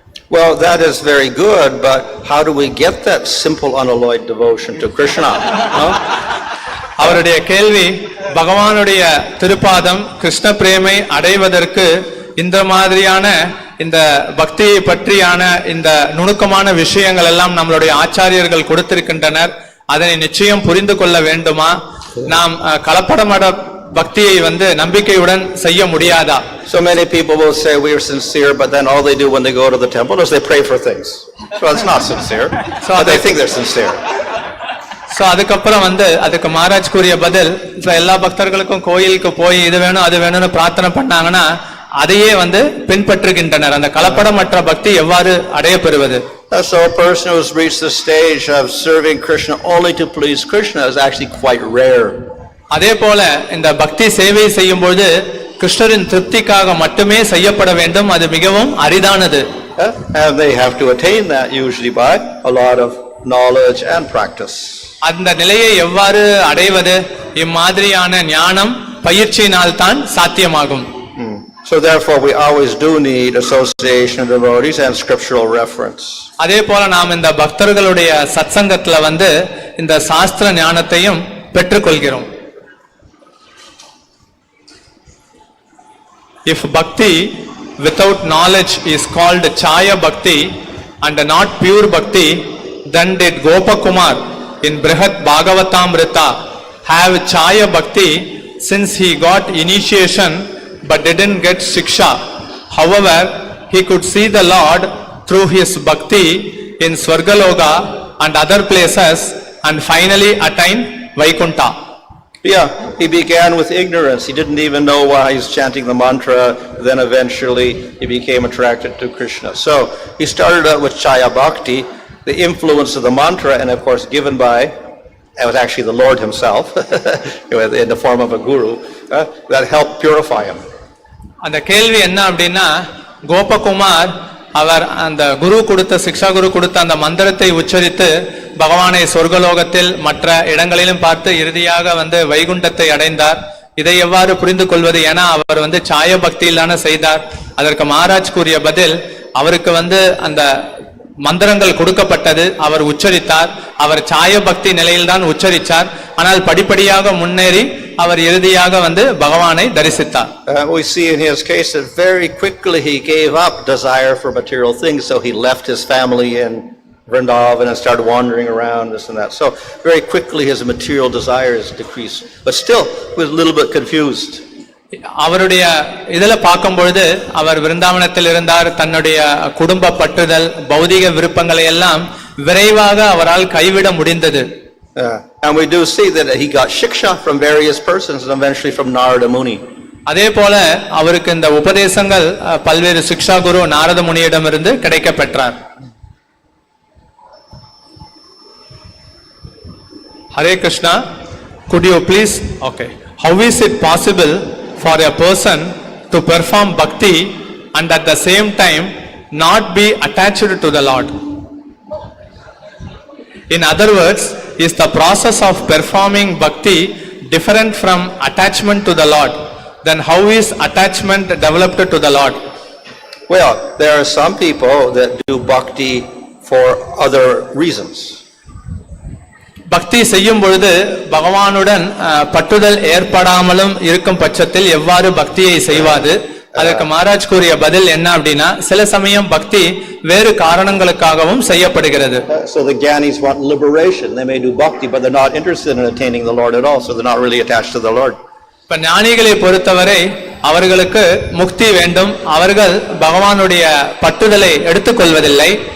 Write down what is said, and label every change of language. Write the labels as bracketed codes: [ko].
[en] Well, that is very good, but how do we get that simple unalloyed devotion to Krishna? [ta] அவருடைய கேள்வி, பகவானுடைய திருப்பாதம் கிருஷ்ண பிரேமை அடைவதற்கு இந்த மாதிரியான இந்த பக்தியை பற்றியான இந்த நுணுக்கமான விஷயங்கள் எல்லாம் நம்மளுடைய ஆச்சாரியர்கள் கொடுத்திருக்கின்றனர். அதனை நிச்சயம் புரிந்து கொள்ள வேண்டுமா? நாம் பக்தியை நம்பிக்கையுடன் செய்ய முடியாதா? [en] So many people will say we are sincere, but then all they do when they go to the temple is they pray for things. So it's not sincere, but they think they're sincere. [ta] So அதுக்கப்புறம் அதுக்கு மகாராஜ் கூறிய பதில், எல்லா பக்தர்களுக்கும் கோயிலுக்கு போய் இது வேணும் அது வேணும்னு பிரார்த்தனை பண்ணாங்கன்னா அதையே பின்பற்றுகின்றனர். அந்த கலப்படமற்ற பக்தி எவ்வாறு அடையப்பெறுவது? [en] So a person who's reached the stage of serving Krishna only to please Krishna is actually quite rare. [ta] அதே போல இந்த பக்தி சேவை செய்யும்போது கிருஷ்ணரின் திருப்திக்காக மட்டுமே செய்யப்பட வேண்டும், அது மிகவும் அரிதானது. [en] And they have to attain that usually by a lot of knowledge and practice. [ta] அந்த நிலையை எவ்வாறு அடைவது? இம்மாதிரியான ஞானம் பயிற்சியினால் தான் சாத்தியமாகும். [en] So therefore we always do need association of devotees and scriptural reference. [ta] அதே போல நாம் இந்த பக்தர்களுடைய சத்சங்கத்துல இந்த சாஸ்திர ஞானத்தையும் பெற்றுக்கொள்கிறோம். [en] If bhakti without knowledge is called chaya bhakti and not pure bhakti, then did Gopakumar in Brihat Bhagavatamrita have chaya bhakti since he got initiation but didn't get shiksha? However, he could see the Lord through his bhakti in Swargaloka and other places and finally attain Vaikuntha. Yeah, he began with ignorance. He didn't even know why he's chanting the mantra. Then eventually he became attracted to Krishna. So he started out with Chaya Bhakti, the influence of the mantra, and of course given by, it was actually the Lord himself in the form of a guru, that helped purify him. [ta] அந்த கேள்வி என்ன அப்படின்னா, கோபகுமார் அவர் அந்த குரு கொடுத்த சிக்ஷா குரு கொடுத்த அந்த மந்திரத்தை உச்சரித்து பகவானை சொர்க்கலோகத்தில் மற்ற இடங்களிலும் பார்த்து இறுதியாக வைகுண்டத்தை அடைந்தார். இதை எவ்வாறு புரிந்து கொள்வது? ஏன்னா அவர் சாய பக்தியிலான செய்தார். அதற்கு மகாராஜ் கூறிய பதில், அவருக்கு அந்த மந்திரங்கள் கொடுக்கப்பட்டது, அவர் உச்சரித்தார், அவர் சாய பக்தி நிலையில்தான் உச்சரித்தார். ஆனால் படிப்படியாக முன்னேறி அவர் இறுதியாக பகவானை தரிசித்தார். [en] We see in his case that very quickly he gave up desire for material things, so he left his family in Vrindavan and started wandering around this and that. So very quickly his material desires decreased, but still he was a little bit confused. [ta] அவருடைய இதுல பார்க்கும்பொழுது அவர் விருந்தாவனத்தில் இருந்தார், தன்னுடைய குடும்ப பற்றுதல் பௌதிக விருப்பங்களை எல்லாம் விரைவாக அவரால் கைவிட முடிந்தது. [en] And we do see that he got shiksha from various persons and eventually from Narada Muni. [ta] அதே போல அவருக்கு இந்த உபதேசங்கள் பல்வேறு சிக்ஷா குரு நாரத முனியிடமிருந்து கிடைக்க பெற்றார். [en] Hare Krishna, could you please, okay, how is it possible for a person to perform bhakti and at the same time not be attached to the Lord? In other words, is the process of performing bhakti different from attachment to the Lord? Then how is attachment developed to the Lord? Well, there are some people that do bhakti for other reasons. [ta] பக்தி செய்யும் பொழுது பகவானுடன் பற்றுதல் ஏற்படாமலும் இருக்கும் பட்சத்தில் எவ்வாறு பக்தியை செய்வது? அதற்கு மகாராஜ் கூறிய பதில் என்ன அப்படின்னா, சில சமயம் பக்தி வேறு காரணங்களுக்காகவும் செய்யப்படுகிறது. [en] So the Gyanis want liberation. They may do bhakti, but they're not interested in attaining the Lord at all, so they're not really attached to the Lord. [ta] இப்ப ஞானிகளை பொறுத்தவரை அவர்களுக்கு முக்தி வேண்டும், அவர்கள் பகவானுடைய பற்றுதலை எடுத்துக்கொள்வதில்லை.